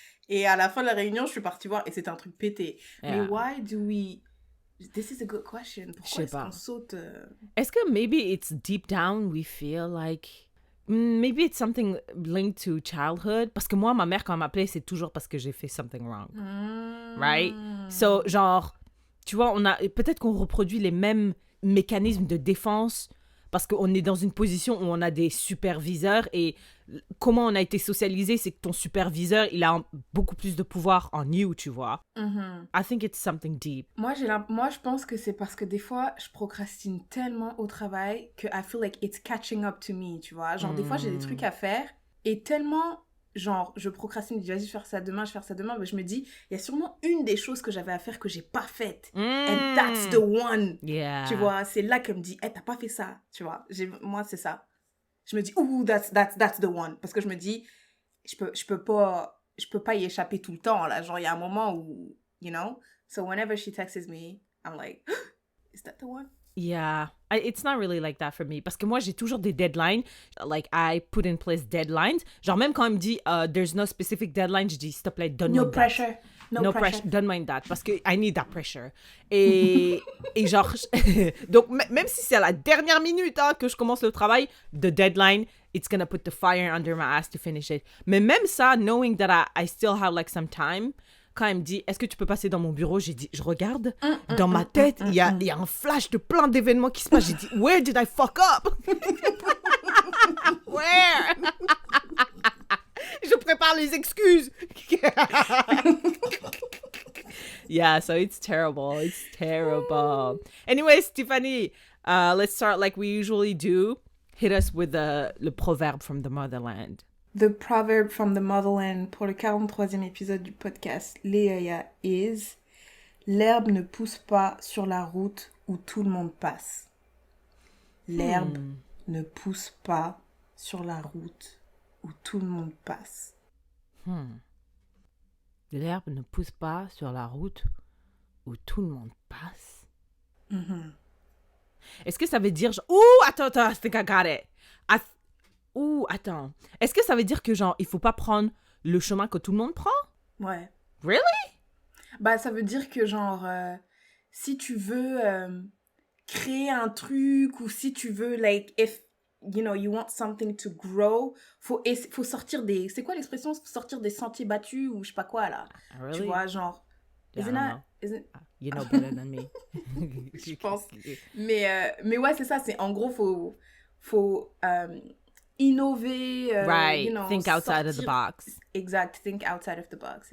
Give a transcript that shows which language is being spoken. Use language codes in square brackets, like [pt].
[fr] Et à la fin de la réunion, je suis partie voir et c'était un truc pété. [en] Yeah. Mais why do we... This is a good question. [fr] Je Pourquoi sais est-ce pas. qu'on saute... Est-ce que [en] maybe it's deep down we feel like maybe it's something linked to childhood? [fr] Parce que moi, ma mère, quand elle m'appelait, c'est toujours parce que j'ai fait [en] something wrong. [fr] Right? So, genre, tu vois, peut-être qu'on reproduit les mêmes mécanismes de défense parce qu'on est dans une position où on a des superviseurs et comment on a été socialisé, c'est que ton superviseur, il a beaucoup plus de pouvoir en you, tu vois. [en] I think it's something deep. [fr] Moi, je pense que c'est parce que des fois, je procrastine tellement au travail que [en] I feel like it's catching up to me, [fr] tu vois. Genre, des fois, j'ai des trucs à faire et tellement, genre, je procrastine, je dis, vas-y, je vais faire ça demain, mais je me dis, il y a sûrement une des choses que j'avais à faire que j'ai pas faite. [en] And that's the one. Yeah. [fr] Tu vois, c'est là qu'elle me dit, hey, t'as pas fait ça, tu vois. Moi, c'est ça. Je me dis, ouh, [en] that's the one. [fr] Parce que je me dis, je peux pas y échapper tout le temps, là. Genre, il y a un moment où, [en] you know? So whenever she texts me, I'm like, is that the one? Yeah, it's not really like that for me. [fr] Parce que moi, j'ai toujours des deadlines. [en] Like, I put in place deadlines. [fr] Genre, même quand elle me dit, [en] there's no specific deadline, [fr] je dis, s'il te plaît, donne-moi [en] No pressure. No pressure. [fr] Donne-moi une date. Parce que [en] I need that pressure. [fr] Et genre, donc, même si c'est à la dernière minute hein, que je commence le travail, [en] the deadline, it's gonna put the fire under my ass to finish it. [fr] Mais même ça, [en] knowing that I still have like some time, [fr] quand elle me dit, est-ce que tu peux passer dans mon bureau? J'ai dit, je regarde. Dans ma tête, il y a un flash de plein d'événements qui se passent. J'ai dit, [en] where did I fuck up? [fr] Where? Je prépare les excuses. [en] Yeah, so it's terrible. It's terrible. Anyway, Tiffany, let's start like we usually do. Hit us with [fr] le proverbe [en] from the motherland. The proverb from the motherland [fr] pour le 43e épisode du podcast Léa is l'herbe ne pousse pas sur la route où tout le monde passe. L'herbe ne pousse pas sur la route où tout le monde passe. L'herbe ne pousse pas sur la route où tout le monde passe. Est-ce que ça veut dire... [en] Ouh, attends, I think I got it. [fr] Ouh, attends. Est-ce que ça veut dire que, genre, il faut pas prendre le chemin que tout le monde prend? Ouais. [en] Really? [fr] Bah, ça veut dire que, genre, si tu veux créer un truc ou si tu veux, [en] like, if, you know, you want something to grow, [fr] faut sortir des... C'est quoi l'expression? Sortir des sentiers battus ou je sais pas quoi, là. [en] Really? [fr] Tu vois, genre... [en] Yeah, you know better than me. [fr] Je pense. Mais ouais, c'est ça. C'est, en gros, faut innover. [en] Right. You know, think outside of the box. [fr] Exact. [en] Think outside of the box.